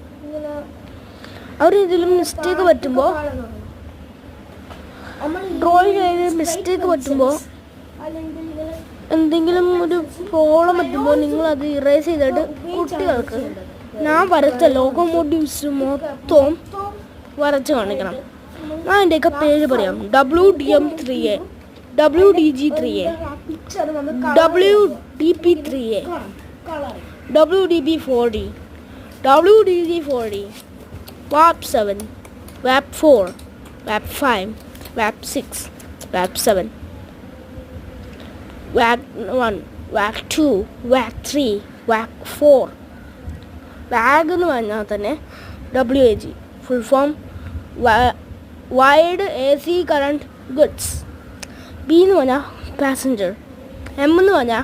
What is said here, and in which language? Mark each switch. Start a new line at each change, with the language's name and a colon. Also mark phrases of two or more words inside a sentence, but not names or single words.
Malayalam: അവർ ഇതിലും മിസ്റ്റേക്ക് പറ്റുമ്പോൾ ഡ്രോയിങ് ചെയ്ത് മിസ്റ്റേക്ക് പറ്റുമ്പോൾ എന്തെങ്കിലും ഒരു പ്രോബ്ലം പറ്റുമ്പോൾ നിങ്ങളത് ഇറേസ് ചെയ്തിട്ട് കുട്ടികൾക്ക് ഞാൻ വരച്ച ലോക്കോമോട്ടീവ്സ് മൊത്തം വരച്ച് കാണിക്കണം. ഞാൻ എൻ്റെയൊക്കെ പേര് പറയാം. WDM3A, WDG3A, WDP3A, WDP4D, WDG4D, WAP7, WAP4, WAP5, WAP6, WAP7, WAC1, WAC2, WAC3, WAC4. WAG എന്ന് പറഞ്ഞാൽ തന്നെ WAG,
English: full form wide AC current goods.
Malayalam: B എന്ന് പറഞ്ഞാൽ പാസഞ്ചർ. M എന്ന് പറഞ്ഞാൽ